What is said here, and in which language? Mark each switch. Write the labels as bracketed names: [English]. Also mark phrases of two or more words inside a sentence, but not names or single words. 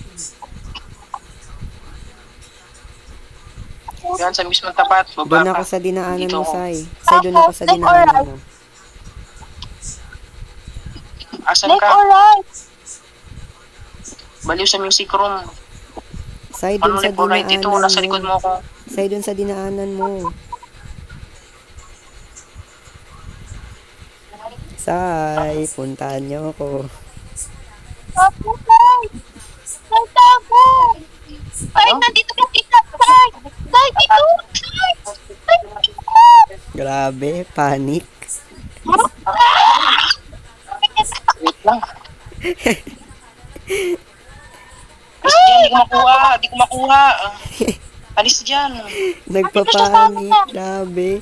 [Filipino] Yan, sa mismong tapat, Doon baba ako ka. sa dinaanan Dito mo, ako. Sai. Sai, doon ako sa dinaanan mo. Asan Left ka? [English] or right? [Filipino] Baliw sa music room. Sai, doon Ano sa [English] left or right dito? [Filipino] dinaanan Nasa likod mo. mo ako. Sai, doon sa dinaanan mo. Sai, puntahan nyo ako. Tago, Sai. Sai, tago. Sai, nandito ka kita, Sai. Sai, dito. Sai. Sai, dito. Grabe, panic. Wait lang. Alis dyan, di ko makuha. Di ko makuha. Alis dyan. Nagpapanik. Grabe.